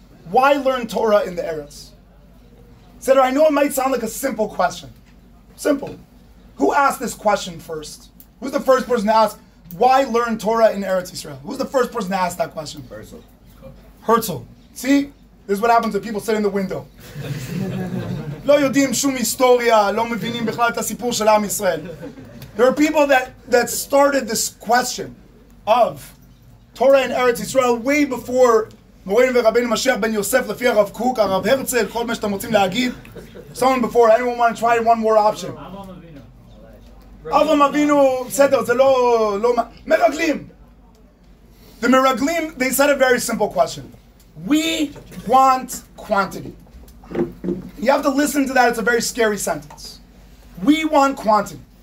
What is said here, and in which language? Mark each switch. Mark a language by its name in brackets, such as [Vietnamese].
[English] Why learn Torah in the Eretz? So I know it might sound like a simple question. Simple. Who asked this question first? Who's the first person to ask, why learn Torah in Eretz Yisrael? Who's the first person to ask that question? Herzl. See? This is what happens when people sit in the window. [Hebrew] לא יודעים שום היסטוריה, לא מבינים בכלל את הסיפור של עם ישראל. [English] There are people that started this question of Torah in Eretz Yisrael way before [Hebrew] מורנו ורבנו משיח בן יוסף לפי הרב קוק, הרב הרצל, כל מה שאתם רוצים להגיד. [English] Someone before, anyone want to try one more option? [Hebrew] אברהם אבינו, בסדר, זה לא... מרגלים. [English] The מרגלים, they said a very simple question. We want quantity. You have to listen to that, it's a very scary sentence. We want quantity.